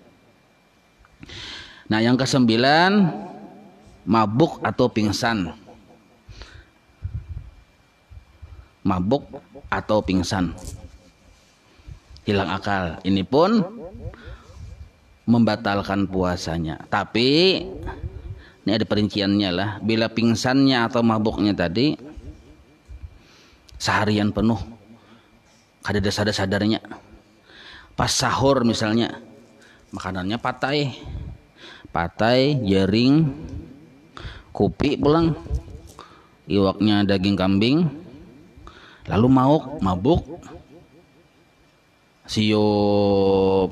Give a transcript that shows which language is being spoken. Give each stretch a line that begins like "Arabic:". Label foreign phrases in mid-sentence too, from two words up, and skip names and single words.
Indonesian: Nah yang ke-9, mabuk atau pingsan. Mabuk atau pingsan, hilang akal. Ini pun membatalkan puasanya. Tapi ini ada perinciannya lah.
Banjar: Bila pingsannya atau mabuknya tadi seharian penuh, kada ada sadar-sadarnya. Pas sahur misalnya, makanannya patai, jaring, kopi pulang, iwaknya daging kambing, lalu mabuk, siup.